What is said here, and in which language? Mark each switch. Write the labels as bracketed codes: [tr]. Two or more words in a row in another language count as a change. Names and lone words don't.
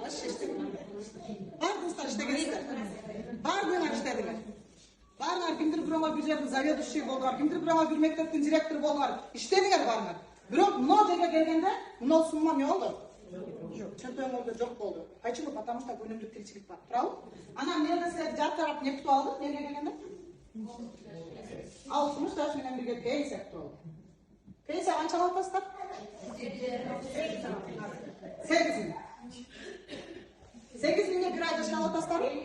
[ky] Бардыңыздар иштегенсиздер. Бардыңар иштедиңер. Баарыңар кимдир бирөөгө бир жердин заведующий болдуңар, кимдир бирөөгө бир мектептин директору болдуңар. Иштедиңер баарыңар. Бирок мына жерге келгенде мына сумма эмне болду? Чөнтөгүңөрдө жок болду. [ru] Почему? Потому что [ky] күнүмдүк тиричилик бар. [ru] Правда? [ky] Анан мен силерди жаркырап не күтүп алдым, неге келгенде? 60 жаш менен бирге пенсия күтүп алдым. Пенсия канча алып атасыздар? 8 миң. 8 миңге бир ай жашап атасыздар?